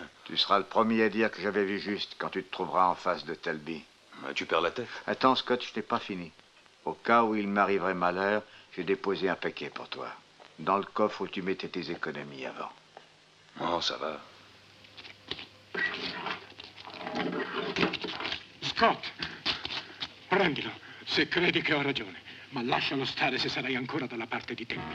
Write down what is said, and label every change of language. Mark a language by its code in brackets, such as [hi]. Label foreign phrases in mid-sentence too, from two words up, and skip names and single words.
[fr] Tu seras le premier à dire que j'avais vu juste quand tu te trouveras en face de Talby. Tu perds la tête. Attends, Scott, je t'ai pas fini. Au cas où il m'arriverait malheur, j'ai déposé un paquet pour toi. Dans le coffre où tu mettais tes économies avant. Oh, ça va. [it] Scott, prendilo se credi che ho ragione, ma lascialo stare se sarai ancora dalla parte di te.